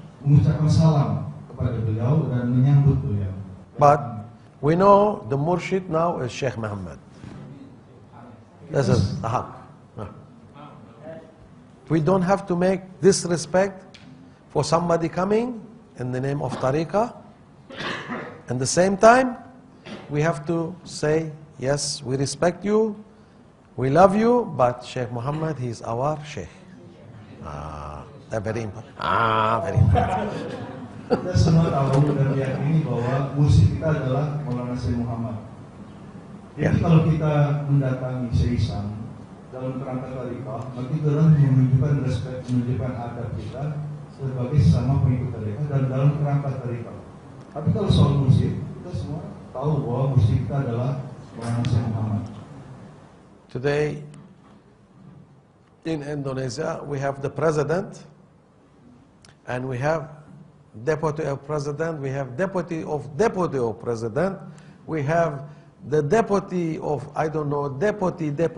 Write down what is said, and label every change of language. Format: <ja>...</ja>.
<id>mengucapkan salam kepada beliau dan menyambut beliau.</id> <en>But we know the Murshid now is Sheikh Muhammad. This is the haq. We don't have to make disrespect for somebody coming in the name of tariqah. At the same time, we have to say, yes, we respect you, we love you, but Sheikh Muhammad, he is our Sheikh. That's very important. Very important.</en> <id>Kita semua tahu dan meyakini bahwa mursyid kita adalah Maulana Syekh Muhammad. Jadi kalau kita mendatangi Syekh Hisham dalam kerangka tariqah, maka itu adalah menunjukkan respect, menunjukkan adab kita sebagai sesama pengikut tariqah dan dalam kerangka tariqah. Tapi kalau soal mursyid, kita semua tahu bahwa mursyid kita adalah Maulana Syekh Muhammad.</id> <en>Today, in Indonesia, we have the president, and we have deputy of president, we have deputy of president, we have the deputy of, I don't know, deputy.</en>